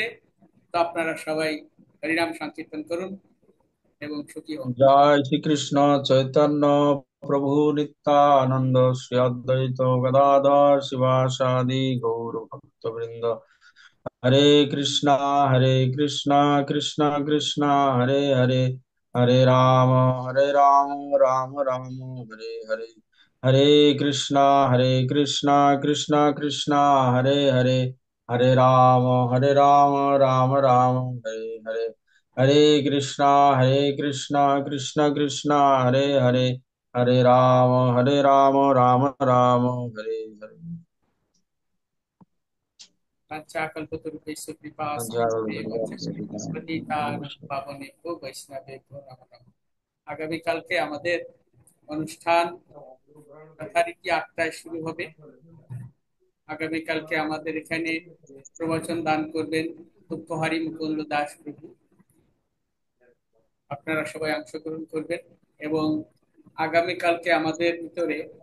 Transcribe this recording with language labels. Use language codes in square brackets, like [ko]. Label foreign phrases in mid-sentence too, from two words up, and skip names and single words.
[bn] তো আপনারা সবাই হরিনাম সংকীর্তন করুন এবং সুখী হন। জয় শ্রীকৃষ্ণ চৈতন্য প্রভু নিত্যানন্দ শ্রী অদ্বৈত গদাধর শিবাসাদি গৌর ভক্তবৃন্দ। [sa] হরে কৃষ্ণ কৃষ্ণ কৃষ্ণ হরে হরে, হরে রাম রাম রাম হরে হরে। হরে কৃষ্ণ কৃষ্ণ কৃষ্ণ হরে হরে, হরে রাম রাম রাম হরে হরে। হরে কৃষ্ণ কৃষ্ণ কৃষ্ণ হরে হরে, হরে রাম রাম রাম হরে হরে। पंचाकल्पतरुभ्यश्च कृपा सिन्धुभ्येव पतितानां पावनेभ्यो वैष्णवेभ्यो नमो नमः। [bn] আগামীকালকে আমাদের অনুষ্ঠান যথারীতি 8টায় শুরু হবে। আগামীকালকে আমাদের এখানে প্রবচন দান করবেন দুঃখহারি মুকুন্দ দাস প্রভু। আপনারা সবাই অংশগ্রহণ করবেন এবং আগামীকালকে আমাদের ভিতরে